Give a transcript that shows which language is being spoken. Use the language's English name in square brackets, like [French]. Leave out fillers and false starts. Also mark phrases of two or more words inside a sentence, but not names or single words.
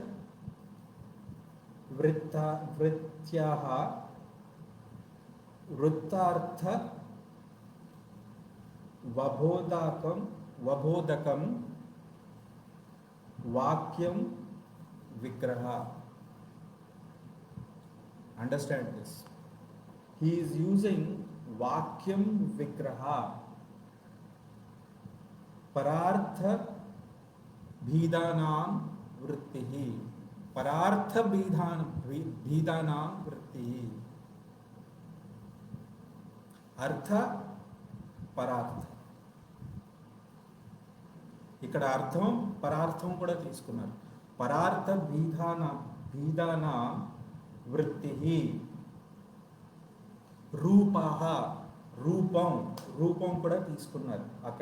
[Sanskrit] वृत्त्याः वृत्तार्थ वबोधकं वाक्यम विग्रह. [English] Understand this. he is using [Sanskrit] vakyam vigraha, parartha bhidanam vrittihi, parartha bhidanam vrittihi, artha parartha. [Telugu] ఇక్కడ అర్థం పరార్థం కూడా తీసుకున్నారు. [Sanskrit] परार्थ भीदान वृत्ति, रूपः रूपं [Telugu] కూడా తీసుకున్నారు అక్కడ.